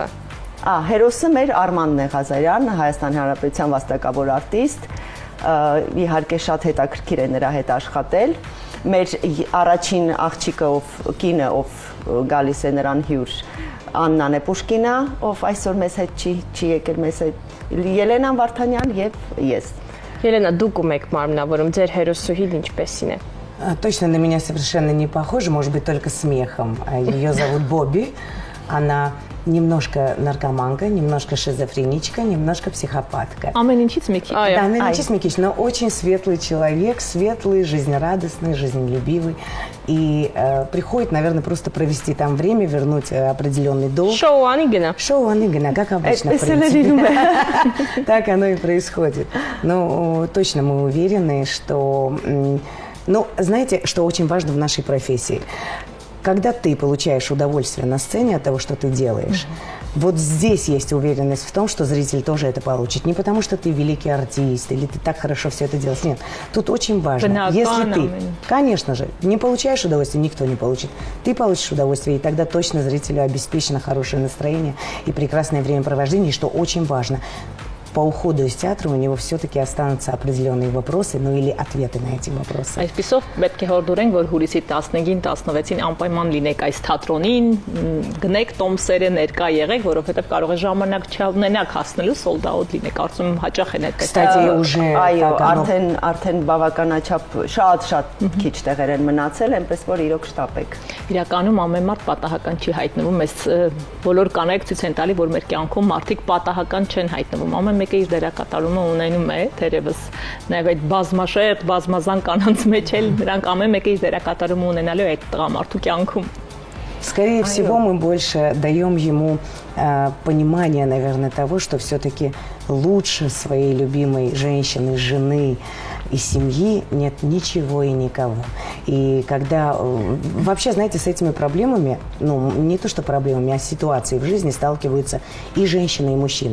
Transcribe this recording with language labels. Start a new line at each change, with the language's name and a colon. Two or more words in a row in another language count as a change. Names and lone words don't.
Armenian: Հերոսը մեր Արմանն է Ղազարյան, Հայաստան Հանրապետության վաստակավոր արտիստ, իհարկե շատ հետաքրքիր է նրա հետ աշխատել։ Մեր առաջին աղջիկը կինը ով գալիս է նրան հյուր Աննան է Պուշկինա, ով այսօր մեզ հետ չի եկել մեզ հետ Ելենան Վարդանյան եւ ես։ Ելենա, դուք ում եք մարմնավորում, ձեր հերոսուհին ինչպեսին է։
Russian: Точно на меня совершенно не похожа, может быть, только смехом. Ее зовут Бобби. Она немножко наркоманка, немножко шизофреничка, немножко психопатка.
Armenian: Ամեն ինչից մի քիչ։
Russian: Да, Меланчис Микич, но очень светлый человек, светлый, жизнерадостный, жизнелюбивый. И приходит, наверное, просто провести там время, вернуть определенный долг.
Armenian: Շոու անի գնա։
Russian: Шоу Аныгина, как обычно, в принципе. Так оно и происходит. Ну, точно мы уверены, что... Ну, знаете, что очень важно в нашей профессии? Когда ты получаешь удовольствие на сцене от того, что ты делаешь, вот здесь есть уверенность в том, что зритель тоже это получит. Не потому, что ты великий артист или ты так хорошо все это делаешь. Нет, тут очень важно. Если ты, конечно же, не получаешь удовольствие, никто не получит. Ты получишь удовольствие, и тогда точно зрителю обеспечено хорошее настроение и прекрасное времяпровождение, что очень важно. По уходу из театра у него все-таки останутся определенные вопросы, ну или ответы на эти вопросы.
Armenian: Այսպիսով պետք է հորդորենք, որ հուլիսի 15-ին, 16-ին անպայման լինեք այս թատրոնին, գնեք տոմսերը ներկա եղեք, որովհետև կարող է ժամանակ չունենաք հասնելու
English: sold out
Armenian: լինեք, կարծում եմ հաճախ են այդպես։
Russian: Кстати, уже
Armenian: այո, արդեն բավականաչափ շատ քիչ տեղեր են մնացել, այնպես որ իրոք շտապեք։ Իրականում ամեն մարդ պատահական չի հայտնվում, այս բոլոր կանայք ցույց են տալի, որ մեր կյանքում մարդիկ պատահական չեն հայտնվում, ամեն մեկը իր դերակատարումը ունենում է, թերևս նաև այդ բազմաշերտ, բազմազան կանանց մեջ էլ նրանք ամեն մեկը իր դերակատարումը ունենալու է այդ տղամարդու կյանքում։
Russian: Скорее всего, мы больше даем ему понимание, наверное, того, что все-таки лучше своей любимой женщины, жены и семьи нет ничего и никого. И когда... Вообще, знаете, с этими проблемами, ну, не то что проблемами, а ситуацией в жизни сталкиваются и женщины, и мужчины.